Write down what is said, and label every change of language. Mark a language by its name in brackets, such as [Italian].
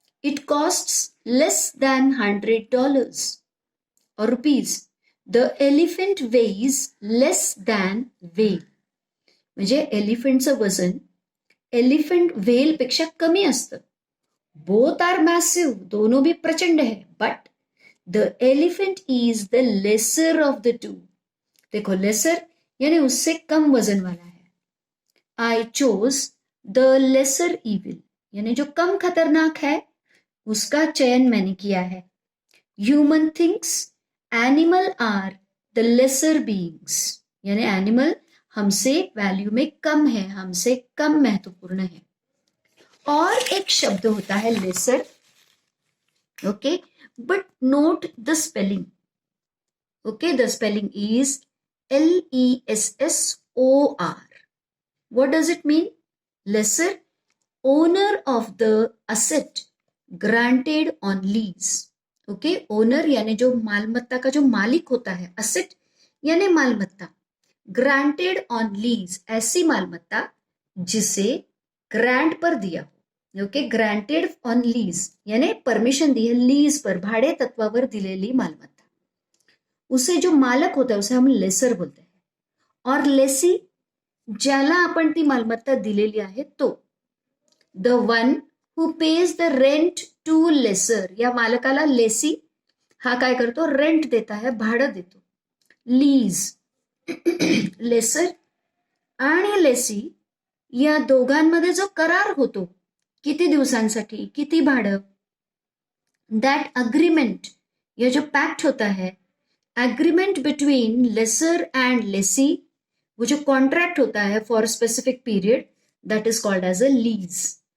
[English] It costs less than $100 or rupees. The elephant weighs less than whale. [Marathi] म्हणजे एलिफंटचं वजन elephant whale पेक्षा कमी असतं. [English] both are massive, [Hindi] दोनों भी प्रचंड है, [Marathi] but [English] The elephant is the lesser of the two. [Hindi] देखो लेसर यानी उससे कम वजन वाला है. [English] I chose the lesser evil [Hindi] यानी जो कम खतरनाक है उसका चयन मैंने किया है. [English] human thinks animal are the lesser beings [Hindi] यानी एनिमल हमसे वैल्यू में कम है, हमसे कम महत्वपूर्ण है. और एक शब्द होता है laser. Okay, [English] But note the spelling. Okay, the spelling is LESSOR. What does it mean? Lesser, owner of the asset granted on lease. [Hindi] Okay, owner यानी जो मालमत्ता का जो मालिक होता है, asset यानी मालमत्ता, [English] granted on lease [Hindi] ऐसी मालमत्ता जिसे ग्रांट पर दिया हो. ओके, [English] granted on lease [Hindi] यानी परमिशन दी है, लीज पर [Marathi] भाडे तत्वावर दिलेली मालमत्ता, [Hindi] उसे जो मालक होता है उसे हम लेसर बोलते हैं. [Marathi] और लेसी ज्याला आपण ती मालमत्ता दिलेली आहे तो. [English] the one who pays the rent to lessor [Marathi] या मालकाला लेसी हा काय करतो, [Hindi] रेंट देता है, [Marathi] भाडं देतो. लीज लेसर आणि लेसी या दोघांमध्ये जो करार होतो, किती दिवसांसाठी किती भाडं, [English] that agreement [Hindi] ये जो पैक्ट होता है, [English] agreement between lessor and lessee, [Hindi] वो जो कॉन्ट्रॅक्ट होता है [English] For specific period, that is called as a lease.